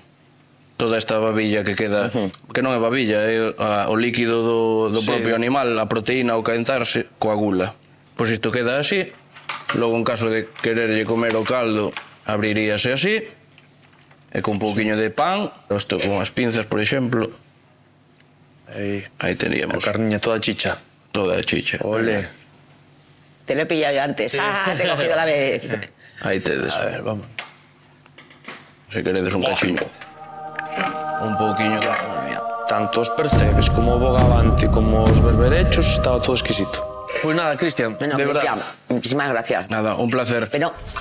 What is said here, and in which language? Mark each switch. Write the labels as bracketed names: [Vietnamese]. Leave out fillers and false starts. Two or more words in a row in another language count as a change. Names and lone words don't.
[Galician] Toda esta babilla que queda, que non é babilla, é o líquido do propio animal, a proteína ao calentarse, coagula. Pois isto queda así, logo en caso de quererlle comer o caldo, abriríase así, e con un pouquiño de pan, isto con as pinzas, por exemplo, aí teníamos. A carniña toda chicha. Toda chicha. Ole. [Spanish] Te lo he pillado yo antes. Te he cogido la vez. [Galician] Aí tedes. A ver, vamos. Se queredes un cachiño. Un pouquiño de... Tanto os percebes como o bogavante como os berberechos, estaba todo exquisito. [Spanish] Pois nada, Cristian, de verdad. Muchísimas gracias. Nada, un placer.